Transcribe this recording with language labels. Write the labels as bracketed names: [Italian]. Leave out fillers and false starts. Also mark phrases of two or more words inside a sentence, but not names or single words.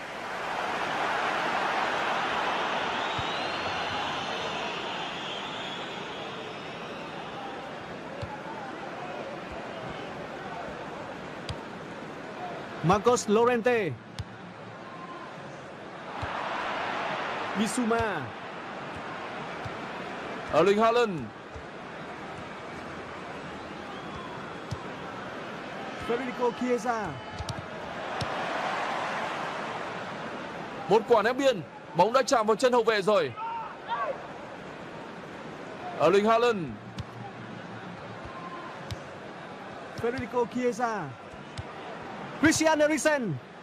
[Vietnamese] Marcos Llorente. Bissouma. Erling Haaland. Federico Chiesa. Một quả ném biên, bóng đã chạm vào chân hậu vệ rồi. Erling Haaland. Federico Chiesa. Christian Eriksen.